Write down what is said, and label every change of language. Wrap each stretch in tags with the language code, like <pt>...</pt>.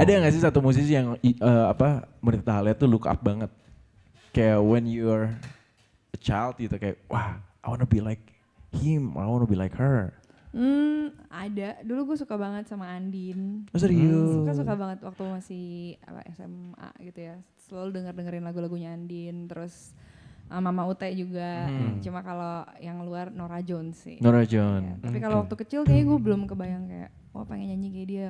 <id>Ada nggak sih satu musisi yang menurut Talia tuh</id> <en>look up</en> <id>banget? Kayak</id> <en>when you're a child</en> <id>gitu kayak wah</id> <en>I wanna be like him, I wanna be like her.</en> <id>Ada. Dulu gue suka banget sama Andin. Oh serius? Suka banget waktu masih SMA gitu ya. Selalu dengerin lagu-lagunya Andin. Terus Mama Ute juga. Cuma kalau yang luar Norah Jones sih. Norah Jones. Ya, tapi kalau waktu kecil kayaknya gue belum kebayang kayak pengen nyanyi kayak dia.</id>